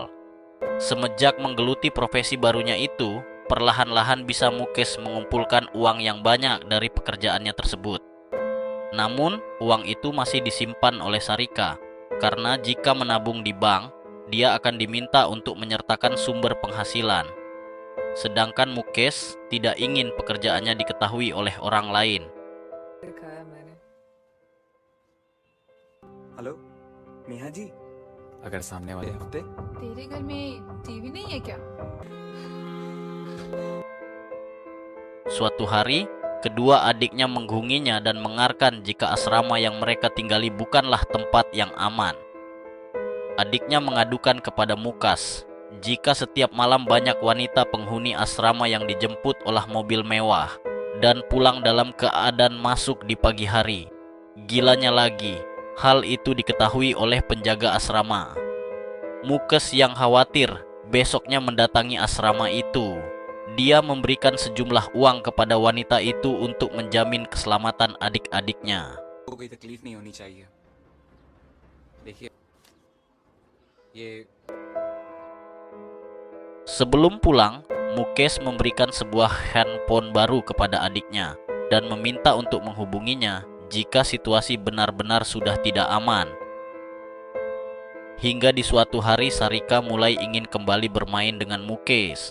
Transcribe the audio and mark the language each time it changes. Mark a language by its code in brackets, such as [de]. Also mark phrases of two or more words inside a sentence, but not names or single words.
[id] Semenjak menggeluti profesi barunya itu, perlahan-lahan bisa Mukes mengumpulkan uang yang banyak dari pekerjaannya tersebut. Namun, uang itu masih disimpan oleh Sarika, karena jika menabung di bank, dia akan diminta untuk menyertakan sumber penghasilan. Sedangkan Mukes tidak ingin pekerjaannya diketahui oleh orang lain. [hi] दिखाया मैंने। हेलो नेहा जी, अगर सामने वाले हफ्ते तेरे घर में टीवी नहीं है क्या? [id] Suatu hari, kedua adiknya menghubunginya dan mengarkan jika asrama yang mereka tinggali bukanlah tempat yang aman. Adiknya mengadukan kepada Mukas jika setiap malam banyak wanita penghuni asrama yang dijemput oleh mobil mewah dan pulang dalam keadaan masuk di pagi hari. Gilanya lagi, hal itu diketahui oleh penjaga asrama. Mukes yang khawatir besoknya mendatangi asrama itu. Dia memberikan sejumlah uang kepada wanita itu untuk menjamin keselamatan adik-adiknya. [hi] को कोई तकलीफ नहीं होनी चाहिए। देखिए, ये [id] Sebelum pulang, Mukesh memberikan sebuah handphone baru kepada adiknya dan meminta untuk menghubunginya jika situasi benar-benar sudah tidak aman. Hingga di suatu hari Sarika mulai ingin kembali bermain dengan Mukesh.